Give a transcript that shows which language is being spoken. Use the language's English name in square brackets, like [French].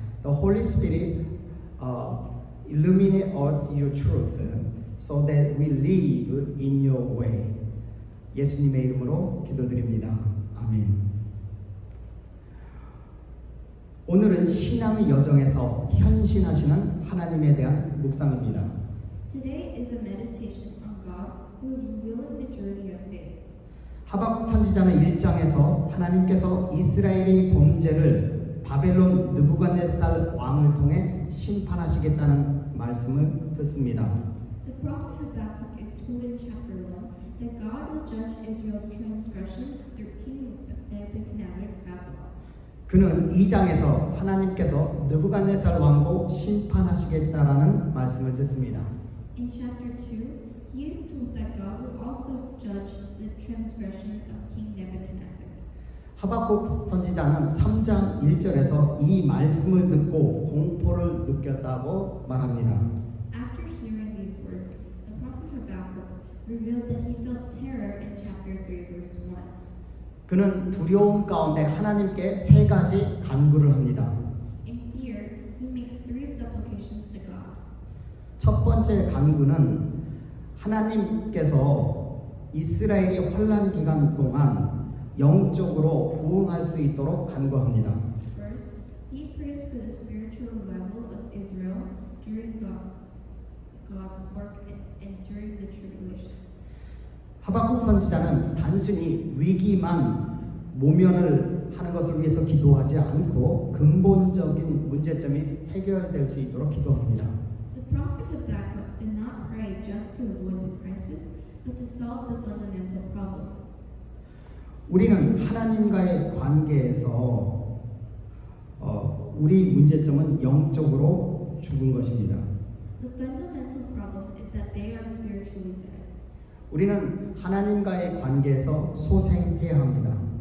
[English] The Holy Spirit illuminate us your truth so that we live in your way. [Korean] 예수님의 이름으로 기도드립니다. 아멘. 오늘은 신앙의 여정에서 현신하시는 하나님에 대한 묵상입니다. [English] Today is a meditation on God who is revealing the journey of faith. [Korean] 하박국 선지자는 1장에서 하나님께서 이스라엘의 범죄를 바벨론 느부갓네살 왕을 통해 심판하시겠다는 말씀을 듣습니다. [English] The prophet Habakkuk is told in chapter 1 that God will judge Israel's transgressions through King Nebuchadnezzar of Babylon. [Korean] 그는 2장에서 하나님께서 느부갓네살 왕도 심판하시겠다라는 말씀을 듣습니다. [English] In chapter 2, he is told that God will also judge the transgression of King Nebuchadnezzar. [Korean] 하박국 선지자는 3장 1절에서 이 말씀을 듣고 공포를 느꼈다고 말합니다. [English] After hearing these words, the prophet Habakkuk revealed that he felt terror in chapter 3 verse 1. [Korean] 그는 두려움 가운데 하나님께 세 가지 간구를 합니다. [English] In fear, he makes 3 supplications to God. [Korean] 첫 번째 간구는 하나님께서 이스라엘이 환난 기간 동안 영적으로 부흥할 수 있도록 간구합니다. [English] First, he prays for the spiritual revival of Israel during God's work and during the tribulation. [Korean] 하박국 선지자는 단순히 위기만 모면을 하는 것을 위해서 기도하지 않고 근본적인 문제점이 해결될 수 있도록 기도합니다. [English] The prophet Habakkuk did not pray just to avoid the crisis, but to solve the fundamental problems. [Korean] 우리는 하나님과의 관계에서 우리 문제점은 영적으로 죽은 것입니다. [English] The fundamental problem is that they are spiritually dead. [Korean] 우리는 하나님과의 관계에서 소생해야 합니다.